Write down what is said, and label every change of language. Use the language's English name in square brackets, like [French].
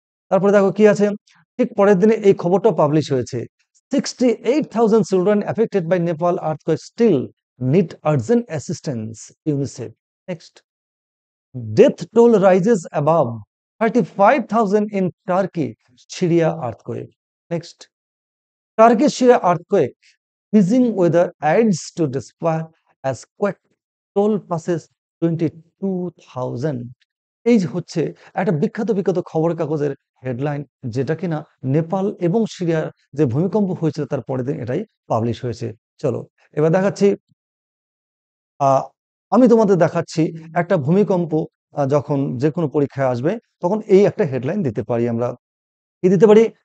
[Bangla] তারপরে দেখো কি আছে, ঠিক পরের দিনে এই খবরটা পাবলিশ হয়েছে, [English] 68,000 children affected by Nepal earthquake still need urgent assistance, UNICEF. Next, death toll rises above 35,000 in Turkey Syria earthquake. Next, Turkish Syria earthquake, freezing weather adds to despair as quake toll passes 22,000। [Bangla] এই যে হচ্ছে একটা বিখ্যাত খবরের কাগজের headline, যেটা কিনা নেপাল এবং সিরিয়ার যে ভূমিকম্প হয়েছিল তার পরের দিন এটাই পাবলিশ হয়েছে। চলো এবার দেখাচ্ছি, আহ আমি তোমাদের দেখাচ্ছি একটা ভূমিকম্প যখন যে কোনো পরীক্ষায় আসবে তখন এই একটা হেডলাইন দিতে পারি আমরা। কি দিতে পারি?